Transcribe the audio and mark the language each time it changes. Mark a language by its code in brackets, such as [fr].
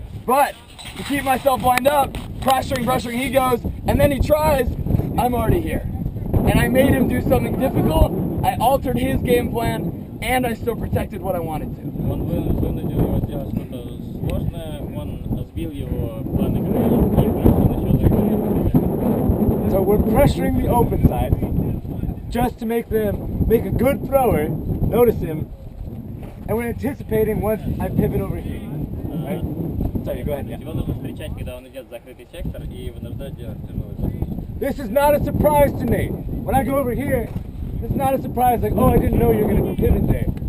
[en] But to keep myself lined up, pressuring, he goes, and then he tries, I'm already here. And I made him do something difficult, I altered his game plan, and I still protected what I wanted to. [ru] Он вынудил его сделать что-то сложное, он сбил его план игры и плюс он еще закрыл. [en] So we're pressuring the open side just to make a good thrower notice him, and we're anticipating once I pivot over here. Right? Sorry, go ahead. Yeah. [ru] Его нужно встречать, когда он идет в закрытый сектор, и вынуждать делать тяжелый. [en] This is not a surprise to Nate. When I go over here, it's not a surprise like, oh, I didn't know you were going to pivot there.